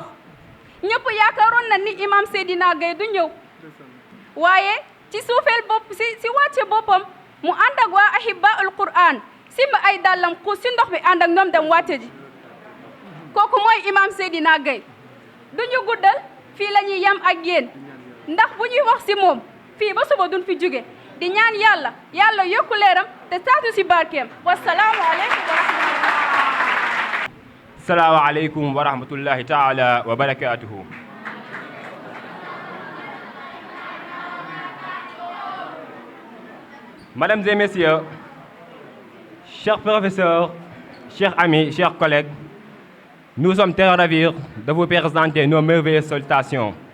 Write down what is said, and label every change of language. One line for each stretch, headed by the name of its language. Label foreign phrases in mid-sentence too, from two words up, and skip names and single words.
Wolof: ñëpp yaakaaroon na ni Imam Seydina Gaye du ñëw, waaye ci suufeel bopp si wàcce boppam mu ànd ak waa ahibbaul quran simba ay dàllam xuus si ndox mi ànd ak ñoom dem wàcce ji. kooku mooy Imam Seydina Gaye. du ñu guddal fii la ñuy yem ak yéen ndax bu ñuy wax si moom fii ba suba duñ fi jóge, di ñaan yàlla yokku leeram te saatu si barkeem.
Arabic: السلام عليكم ورحمة الله. السلام عليكم ورحمة الله تعالى وبركاته.
French: Mesdames et messieurs, chers professeurs, chers amis, chers collègues, nous sommes très ravis de vous présenter nos merveilleuses salutations.